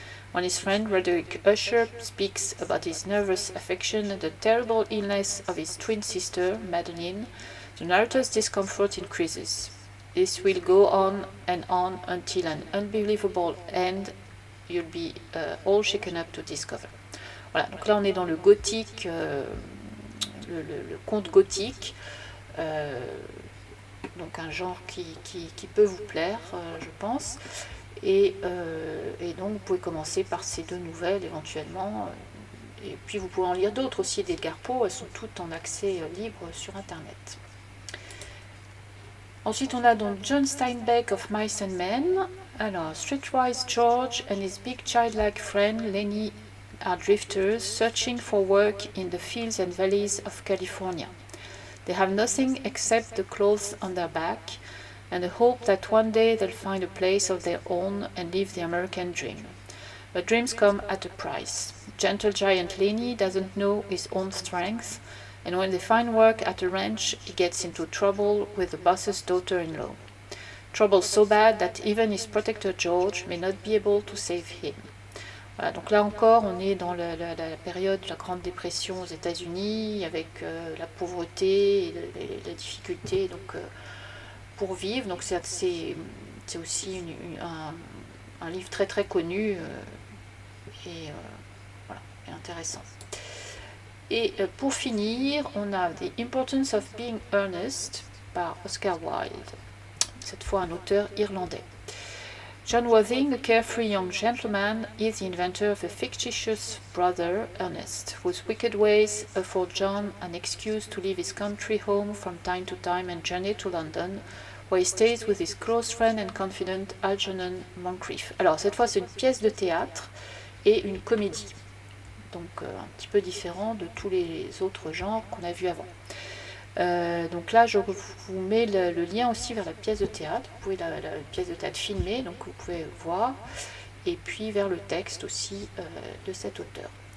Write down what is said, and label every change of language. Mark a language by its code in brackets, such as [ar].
[en] When his friend Roderick Usher speaks about his nervous affection and the terrible illness of his twin sister, Madeline, the narrator's discomfort increases. This will go on until an unbelievable end you'll be all shaken up to discover. [fr] Voilà, donc là on est dans le gothique, le conte gothique. donc un genre qui peut vous plaire, je pense. Et donc vous pouvez commencer par ces 2 nouvelles éventuellement. Et puis vous pouvez en lire d'autres aussi d'Edgar Poe, elles sont toutes en accès libre sur internet. Ensuite on a donc John Steinbeck of Mice and Men. [en] Alors, Streetwise George and his big childlike friend Lenny are drifters searching for work in the fields and valleys of California. They have nothing except the clothes on their back and the hope that one day they'll find a place of their own and live the American dream. But dreams come at a price. Gentle giant Lenny doesn't know his own strength, and when they find work at a ranch, he gets into trouble with the boss's daughter-in-law. Trouble so bad that even his protector George may not be able to save him. [fr] Voilà, donc là encore, on est dans la période de la Grande Dépression aux États-Unis, avec la pauvreté et la difficulté pour vivre. Donc c'est aussi un livre très très connu et voilà, et intéressant. Et pour finir, on a The Importance of Being Earnest par Oscar Wilde, cette fois un auteur irlandais. [en] John Worthing, a carefree young gentleman, is the inventor of a fictitious brother, Ernest, whose wicked ways afford John an excuse to leave his country home from time to time and journey to London, where he stays with his close friend and confidant Algernon Moncrief. [fr] Alors cette fois c'est une pièce de théâtre et une comédie, donc un petit peu différent de tous les autres genres qu'on a vus avant. Donc là je vous mets le lien aussi vers la pièce de théâtre, vous pouvez la pièce de théâtre filmée, donc vous pouvez voir, et puis vers le texte aussi de cet auteur.